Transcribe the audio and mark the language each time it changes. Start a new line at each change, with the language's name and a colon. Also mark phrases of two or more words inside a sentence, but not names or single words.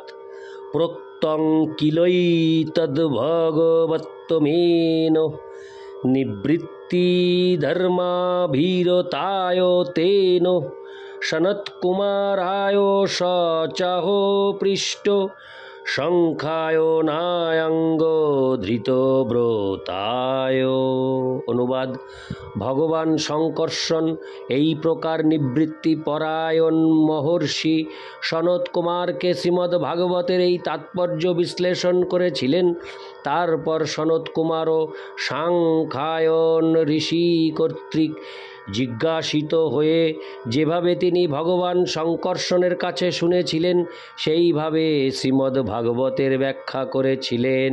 Sanskrit: प्रोक्तं किलैतद्भगवत्तमेन निवृत्ति धर्माभिरताय तेन सनत्कुमाराय स चाहो पृष्टो शंखाय नायंग धृतव्रताय।
Bangla: অনুবাদ: ভগবান শঙ্কর্ষণ এই প্রকার নিবৃত্তি পরায়ণ মহর্ষি সনত কুমারকে শ্রীমদ্ ভাগবতের এই তাৎপর্য বিশ্লেষণ করেছিলেন। তারপর সনত কুমারও সাংখ্যায়ন ঋষি কর্তৃক জিজ্ঞাসিত হয়ে যেভাবে তিনি ভগবান শঙ্কর্ষণের কাছে শুনেছিলেন সেইভাবে শ্রীমদ্ ভাগবতের ব্যাখ্যা করেছিলেন।